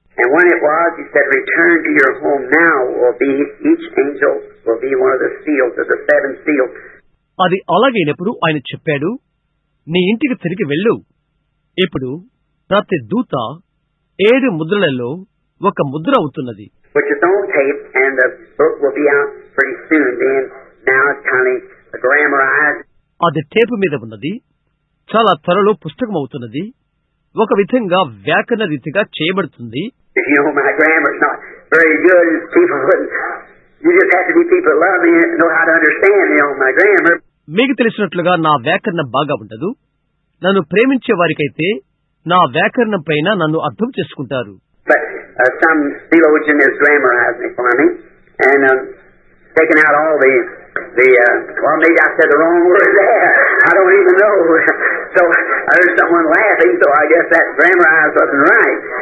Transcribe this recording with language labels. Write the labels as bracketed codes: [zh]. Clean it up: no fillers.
[en] And when it was, he said, return to your home now. Each angel will be one of the seals of the 7 seals. [te] అది అలాగైనప్పుడు ఆయన చెప్పాడు, నీ ఇంటికి తిరిగి వెళ్ళు. ఇప్పుడు ప్రతి దూత 7 ముద్రలలో ఒక ముద్ర అవుతున్నది. [en] Which is on tape, and the book will be out pretty soon. Then now it's kind of grammarized. [te] అది టేపు మీద ఉన్నది, చాలా త్వరలో పుస్తకం అవుతున్నది, ఒక విధంగా వ్యాకరణ రీతిగా చేయబడుతుంది. [en] If you know my grammar's not very good, people wouldn't. You just have to be people that love me and know how to understand, my grammar. [te] మీకు తెలిసినట్లుగా నా వ్యాకరణం బాగా ఉండదు. నన్ను ప్రేమించే వారికైతే నా వ్యాకరణం పైన నన్ను అర్థం చేసుకుంటారు. [en] But some theologian has grammarized me for me and taken out all the well, maybe I said the wrong word there. I don't even know. So I heard someone laughing, so I guess that grammarized wasn't right.